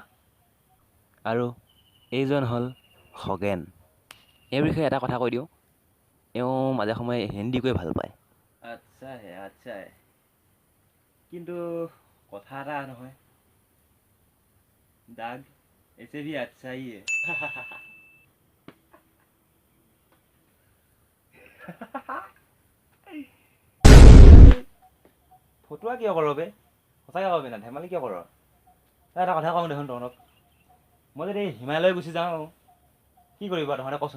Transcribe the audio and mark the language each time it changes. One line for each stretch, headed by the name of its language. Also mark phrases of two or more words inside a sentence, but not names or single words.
Assamese: আৰু এইজন হ'ল খগেন। এওঁৰ বিষয়ে এটা কথা কৈ দিওঁ, এওঁ মাজে সময়ে হিন্দী কৈ ভাল পায়। আচ্ছা, কিন্তু কথা এটা নহয়, দাগ
Hindi: ऐसे भी अच्छा ही है।
Assamese: ফটুৱা কিয় কৰ বে? সঁচাকৈ কবি না, ধেমালি কিয় কৰ? তই এটা কথা কওঁ দেখোন তহঁতক, মই যদি হিমালয় গুচি যাওঁ, কি কৰিবা তহঁতে কচোন?